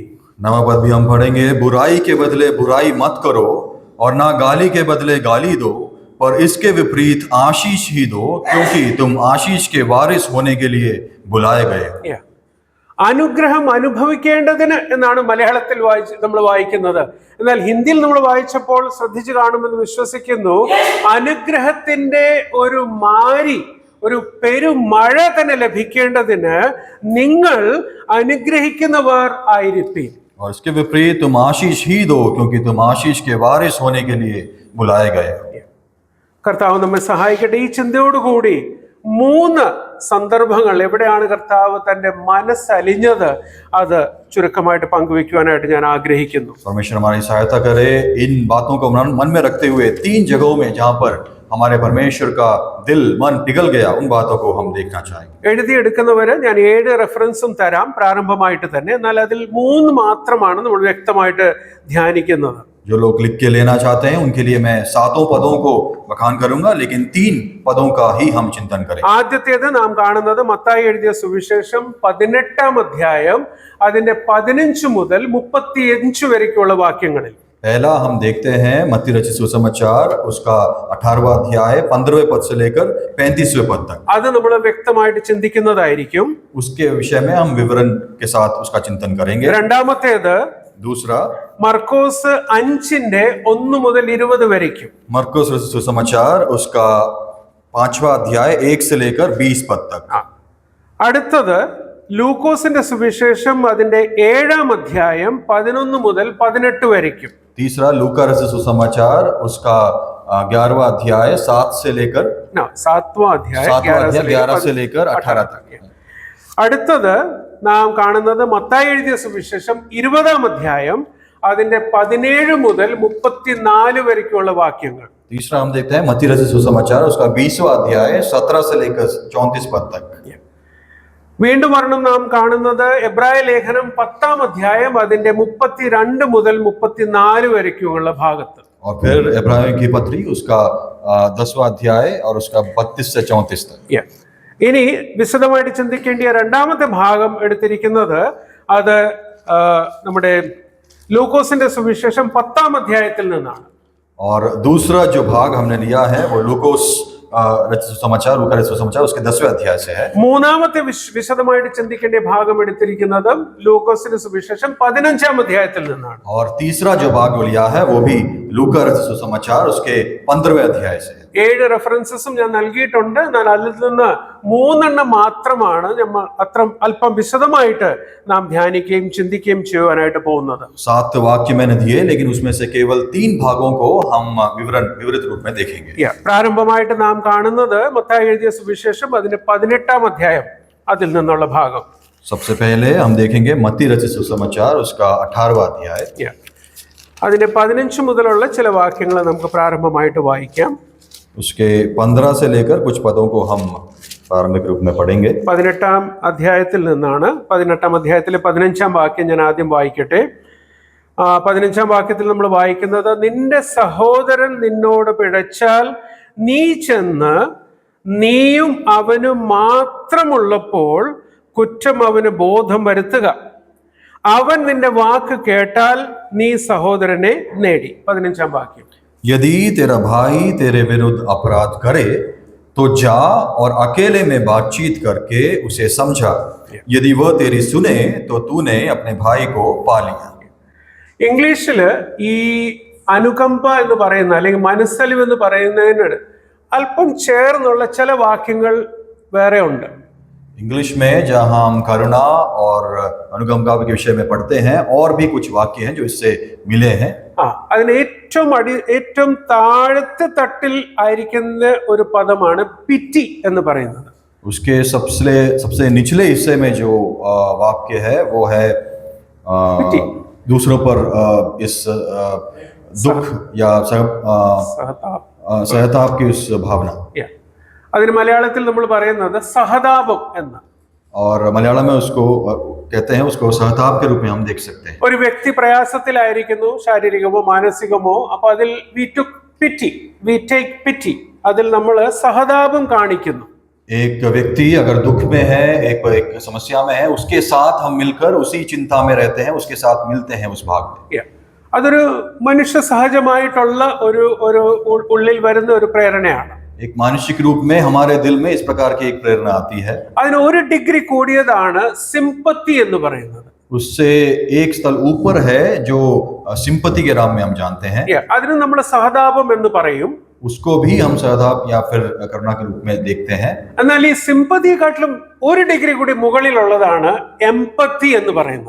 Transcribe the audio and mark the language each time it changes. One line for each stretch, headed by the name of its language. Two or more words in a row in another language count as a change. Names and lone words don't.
Hindi: 9वां पद भी हम पढ़ेंगे, बुराई के बदले बुराई मत करो और ना गाली के बदले गाली दो, पर इसके विपरीत आशीष ही दो, क्योंकि तुम आशीष के वारिस होने के लिए बुलाए गए।
Malayalam: അനുഗ്രഹം അനുഭവിക്കേണ്ടതിന് എന്നാണ് മലയാളത്തിൽ നമ്മൾ വായിക്കുന്നത്. എന്നാൽ ഹിന്ദിയിൽ നമ്മൾ വായിച്ചപ്പോൾ ശ്രദ്ധിച്ചു കാണുമെന്ന് വിശ്വസിക്കുന്നു, അനുഗ്രഹത്തിന്റെ ഒരു മാരി, ഒരു പെരുമഴ തന്നെ ലഭിക്കേണ്ടതിന് നിങ്ങൾ അനുഗ്രഹിക്കുന്നവർ ആയിരിപ്പീൻ.
Hindi: और इसके विपरीत तुम आशीष ही दो, क्योंकि तुम आशीष के वारिस होने के लिए बुलाए गए।
Malayalam: കർത്താവ് നമ്മെ സഹായിക്കട്ടെ. ഈ ചിന്തയോടുകൂടി 3 സന്ദർഭങ്ങൾ എവിടെയാണ് കർത്താവ് തന്റെ മനസ്സലിഞ്ഞത് അത് ചുരുക്കമായിട്ട് പങ്കുവെക്കുവാനായിട്ട് ഞാൻ ആഗ്രഹിക്കുന്നു.
Hindi: परमेश्वर हमारी सहायता करे इन बातों को मन में रखते हुए 3 जगहों में जहां पर हमारे परमेश्वर का दिल मन पिघल गया, उन बातों को हम देखना चाहेंगे.
Malayalam: എഴുതിയെടുക്കുന്നവര് ഞാൻ 7 റെഫറൻസും തരാം പ്രാരംഭമായിട്ട് തന്നെ. എന്നാൽ അതിൽ 3 മാത്രമാണ് നമ്മൾ വ്യക്തമായിട്ട് ധ്യാനിക്കുന്നത്.
Hindi: जो लोग लिख के लेना चाहते हैं उनके लिए मैं 7 पदों को बखान करूंगा, लेकिन 3 पदों का ही हम चिंतन करेंगे.
Malayalam: ആദ്യത്തേത് നാം കാണുന്നത് മത്തായി എഴുതിയ സുവിശേഷം 18-ാം അധ്യായം അതിന്റെ 15 മുതൽ 35 വരെയുള്ള വാക്യങ്ങളിൽ.
Hindi: पहला हम देखते हैं मत्ती रचित सुसमाचार उसका 18वां अध्याय 15वें पद से लेकर 35वें पद तक.
Malayalam: അത് നമ്മൾ വ്യക്തമായിട്ട് ചിന്തിക്കുന്നതായിരിക്കും.
Hindi: उसके विषय में हम विवरण के साथ उसका चिंतन करेंगे.
Malayalam: രണ്ടാമത്തേത്
Hindi: दूसरा
Malayalam: മർക്കോസ് 5-ന്റെ 1 മുതൽ 20 വരേക്കും.
Hindi: मरकुस रचित सुसमाचार उसका 5वां अध्याय 1 से लेकर 20 पद तक.
Malayalam: അടുത്തത് ലൂക്കോസിന്റെ സുവിശേഷം അതിന്റെ 7-ാം അധ്യായം 11 മുതൽ 18 വരേക്കും.
Hindi: तीसरा लूका रचित सुसमाचार उसका 11वां अध्याय 7 से लेकर 7वां अध्याय 11 से लेकर 18 तक.
Malayalam: അടുത്തത് നാം കാണുന്നത് മത്തായി എഴുതിയ സുവിശേഷം 20-ാം അധ്യായം അതിന്റെ 17 മുതൽ 34 വരെയുള്ള വാക്യങ്ങൾ.
Hindi: तीसरा हम देखते हैं मत्ती रचित सुसमाचार उसका 20वां अध्याय 17 से लेकर 34 पद तक.
Malayalam: വീണ്ടും ഒരെണ്ണം നാം കാണുന്നത് എബ്രായ ലേഖനം 10-ാം അധ്യായം അതിന്റെ 32 മുതൽ 34 വരെയുള്ള ഭാഗത്ത്.
Hindi: और फिर इब्राहिम की पत्री उसका 10वां अध्याय और उसका 32 से 34 तक.
Malayalam: ഇനി വിശദമായിട്ട് ചിന്തിക്കേണ്ട രണ്ടാമത്തെ ഭാഗം എടുത്തിരിക്കുന്നത് അത് നമ്മുടെ ലൂക്കോസിന്റെ സുവിശേഷം 10-ാം അധ്യായത്തിൽ നിന്നാണ്.
Hindi: और दूसरा जो भाग हमने लिया है वो लूकोस रचित सुसमाचार लूका रचित सुसमाचार उसके 10वें अध्याय से है.
Malayalam: മൂന്നാമത്തെ വിശദമായിട്ട് ചിന്തിക്കേണ്ട ഭാഗം എടുത്തിരിക്കുന്നത് ലൂക്കോസിന്റെ സുവിശേഷം 15-ാം അധ്യായത്തിൽ നിന്നാണ്.
Hindi: और तीसरा जो भाग लिया है वो भी लूका रचित सुसमाचार उसके 15वें अध्याय से है.
Malayalam: 7 റെഫറൻസസും ഞാൻ നൽകിയിട്ടുണ്ട്. എന്നാൽ അതിൽ നിന്ന് 3 മാത്രമാണ് നമ്മൾ അല്പം വിശദമായിട്ട് നാം ധ്യാനിക്കുകയും ചിന്തിക്കുകയും ചെയ്യുവാനായിട്ട് പോകുന്നത്.
Hindi: 7 वाक्य मैंने दिए, लेकिन उसमें से केवल 3 भागों को हम विवरित रूप में देखेंगे.
Malayalam: പ്രാരംഭമായിട്ട് നാം കാണുന്നത് മത്തായി എഴുതിയ സുവിശേഷം അതിന്റെ 18-ാം അധ്യായം അതിൽ നിന്നുള്ള ഭാഗം.
Hindi: सबसे पहले हम देखेंगे मत्ती रचित सुसमाचार उसका 18वां अध्याय.
Malayalam: അതിന്റെ 15 മുതലുള്ള ചില വാക്യങ്ങൾ നമുക്ക് പ്രാരംഭമായിട്ട് വായിക്കാം.
Hindi: उसके 15 से लेकर कुछ पदों को हम प्रारंभिक रूप में पढ़ेंगे.
Malayalam: 18-ാം അധ്യായത്തിൽ നിന്നാണ്. 18-ാം അധ്യായത്തിലെ 15-ാം വാക്യം ഞാൻ ആദ്യം വായിക്കട്ടെ. 15-ാം വാക്യത്തിൽ നമ്മൾ വായിക്കുന്നത്, നിന്റെ സഹോദരൻ നിന്നോട് പിഴച്ചാൽ നീ ചെന്ന് നീയും അവനും മാത്രമുള്ളപ്പോൾ കുറ്റം അവന് ബോധം വരുത്തുക. അവൻ നിന്റെ വാക്ക് കേട്ടാൽ നീ സഹോദരനെ നേടി. 15-ാം വാക്യം.
Hindi: यदि तेरा भाई तेरे विरुद्ध अपराध करे तो जा और अकेले में बातचीत करके उसे समझा. यदि वह तेरी सुने तो तूने अपने भाई को पा लिया.
Malayalam: ഇംഗ്ലീഷില് ഈ അനുകമ്പ എന്ന് പറയുന്ന അല്ലെങ്കിൽ മനസ്സലിവ് എന്ന് പറയുന്നതിന് അല്പം ചേർന്നുള്ള ചില വാക്യങ്ങൾ വേറെ ഉണ്ട്.
Hindi: इंग्लिश में जहां हम करुणा और अनुकंपा के विषय में पढ़ते हैं और भी कुछ वाक्य हैं जो इससे मिले हैं.
Malayalam: അതിന് ഏറ്റവും താഴത്തെ തട്ടിൽ ആയിരിക്കുന്ന ഒരു പദമാണ് പിറ്റി എന്ന് പറയുന്നത്.
Hindi: उसके सबसे निचले हिस्से में जो वाक्य है वो है दूसरों पर इस दुख या सहताप की उस भावना।
English: Yeah.
Malayalam: അതിന് മലയാളത്തിൽ നമ്മൾ പറയുന്നത് സഹതാപം എന്ന്.
Hindi: और मलयालम में उसको कहते हैं, उसको सहताप के रूप में हम देख सकते हैं।
Malayalam: ഒരു വ്യക്തി പ്രയാസത്തിലായിരിക്കുന്നു, ശാരീരികമോ മാനസികമോ, അപ്പൊ അതിൽ
English: we take pity,
Malayalam: അതിൽ നമ്മൾ സഹതാപം കാണിക്കുന്നു.
Hindi: एक व्यक्ति अगर दुख में है, एक समस्या में है, उसके साथ हम मिलकर उसी चिंता में रहते हैं, उसके साथ मिलते हैं उस भाग में।
English: Yeah.
Malayalam: അതൊരു മനുഷ്യ സഹജമായിട്ടുള്ള ഒരു ഉള്ളിൽ വരുന്ന ഒരു പ്രേരണയാണ്.
Hindi: एक मानसिक रूप में हमारे दिल में इस प्रकार की एक प्रेरणा आती है।
Malayalam: അതിന് ഒരു ഡിഗ്രി കൂടിയതാണ് സിമ്പത്തി എന്ന് പറയുന്നത്.
Hindi: उससे एक स्तर ऊपर है जो सिंपति के नाम में हम जानते हैं।
Malayalam: അതിന് നമ്മൾ സഹതാപം എന്ന് പറയും.
Hindi: उसको भी हम सहताप या फिर करुणा के रूप में देखते हैं।
Malayalam: എന്നാൽ ഈ സിമ്പതിയെക്കാട്ടിലും ഒരു ഡിഗ്രി കൂടി മുകളിലുള്ളതാണ് എംപത്തി എന്ന് പറയുന്നത്.